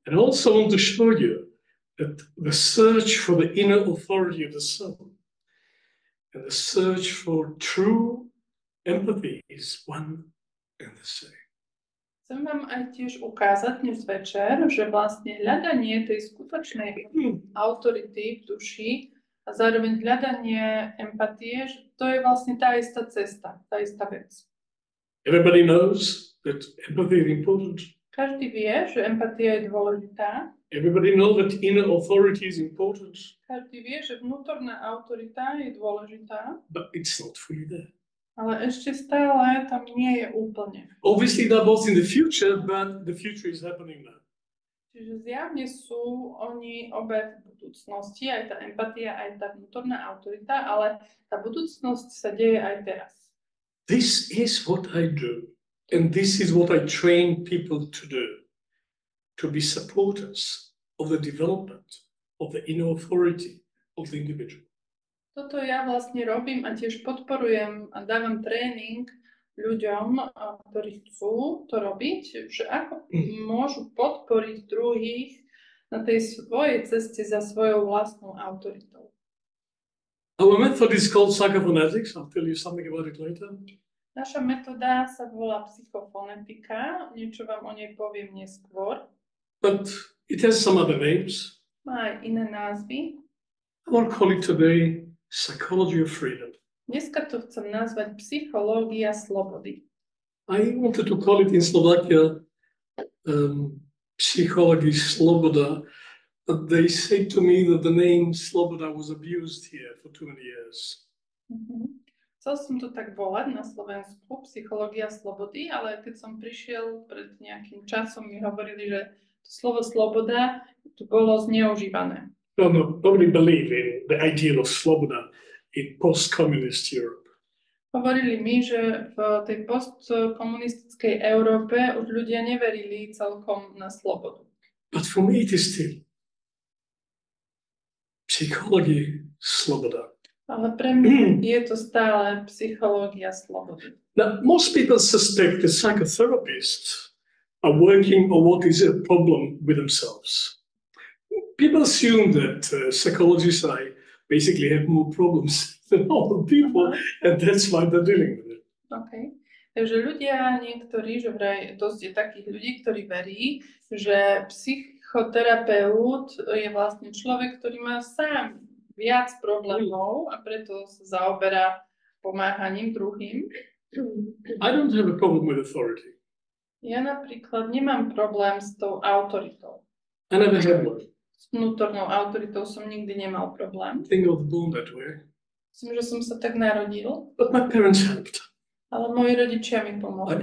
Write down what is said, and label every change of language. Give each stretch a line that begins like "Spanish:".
English: And I also want to show you that the search for the inner authority of the soul and the search for true empathy is one and the same.
Slovak: Chcem vám aj tiež ukázať dnes večer, že vlastne hľadanie tej skutočnej autority v duši a zároveň hľadanie empatie, že to je vlastne tá istá cesta, tá istá vec.
English: Everybody knows that empathy is important.
Slovak: Každý vie, že empatia je dôležitá.
English: Everybody knows that inner authority is important.
Slovak: Každý vie, že vnútorná autorita je dôležitá.
English: But it's not fully there.
Slovak: Ale ešte stále tam nie je úplne.
English: Obviously, they're both in the future, but the future is happening now.
Slovak: Čiže zjavne sú oni obe v budúcnosti, aj tá empatia, aj tá vnútorná autorita, ale tá budúcnosť sa deje aj teraz.
English: This is what I do, and this is what I train people to do, to be supporters of the development of the inner authority of the individual.
Slovak: Toto ja vlastne robím a tiež podporujem a dávam tréning ľuďom, ktorí chcú to robiť, že ako môžu podporiť druhých na tej svojej ceste za svojou vlastnou autoritou.
English: Our method is called psychophonetics. I'll tell you something about it later.
Slovak: Naša metóda sa volá psychofonetika, niečo vám o nej poviem neskôr.
English: but it has some other names.
Slovak: Má aj iné názvy.
English: I want to call it today psychology of freedom.
Slovak: Dneska to chcem nazvať psychológia slobody.
English: I wanted to call it in Slovakia psychology sloboda, but they say to me that the name sloboda was abused here for too many years.
Slovak: Chcel som to tak volať na Slovensku, psychológia slobody, ale keď som prišiel pred nejakým časom, mi hovorili, že to slovo sloboda tu bolo zneužívané.
English: No, nobody believed in the ideal of sloboda in post-communist Europe.
Slovak: Hovorili mi, že v tej postkomunistickej Európe už ľudia neverili celkom na slobodu.
English: But for me it is still psychology sloboda.
Slovak: Ale pre mňa je to stále psychológia slobody.
English: Now, most people suspect that psychotherapists are working on what is a problem with themselves. People assume that psychologists basically have more problems than normal people, and that's why they're dealing with it. Okay.
Slovak: Takže ľudia, niektorí, že vraj dosť je takých ľudí, ktorí verí, že psychoterapeut je vlastne človek, ktorý má sám viac problémov a preto sa zaoberá pomáhaním druhým.
English: I don't have a problem with authority.
Slovak: Ja napríklad nemám problém s tou autoritou.
English: I never had one.
Slovak: S vnútornou autoritou som nikdy nemal problém.
English: I think I was born that way.
Slovak: Myslím, že som sa tak narodil.
English: But my parents helped.
Slovak: Ale moji rodičia mi pomohli.